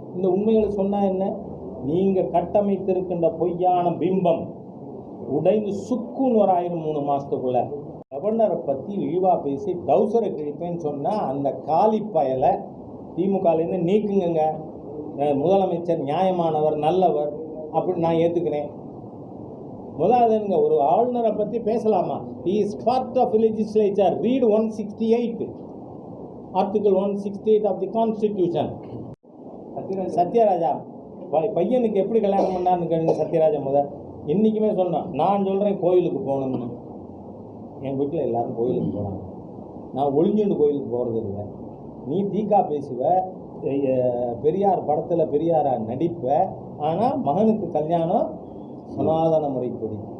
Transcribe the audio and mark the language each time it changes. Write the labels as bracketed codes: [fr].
[ta] இந்த உண்மைகளை சொன்னால் என்ன? நீங்கள் கட்டமைத்திருக்கின்ற பொய்யான பிம்பம் உடைந்து சுக்குன்னு ஒரு 3 மாதத்துக்குள்ள கவர்னரை பற்றி இழிவாக பேசி டவுசரை கிழிப்பேன்னு சொன்னால் அந்த காலி பயலை திமுகலேருந்து நீக்குங்க. முதலமைச்சர் நியாயமானவர், நல்லவர், அப்படி நான் ஏற்றுக்கிறேன். முதலாவதுங்க, ஒரு ஆளுநரை பற்றி பேசலாமா? [en] he is part of legislature. read 168, article 168 of the constitution. [ta] Sathyaraja பையனுக்கு எப்படி கல்யாணம் பண்ணார்னு கேளுங்க. சத்யராஜா என்றைக்குமே சொன்னான், நான் சொல்கிறேன் கோயிலுக்கு போகணும்னு. என் வீட்டில் எல்லாரும் கோயிலுக்கு போனாங்க. நான் ஒளிஞ்சுண்டு கோயிலுக்கு போகிறது இல்லை. நீ தீக்கா பேசுவ, பெரியார் படத்தில் பெரியாரா நடிப்ப, ஆனால் மகனுக்கு கல்யாணம் சனாதன முறைப்படி.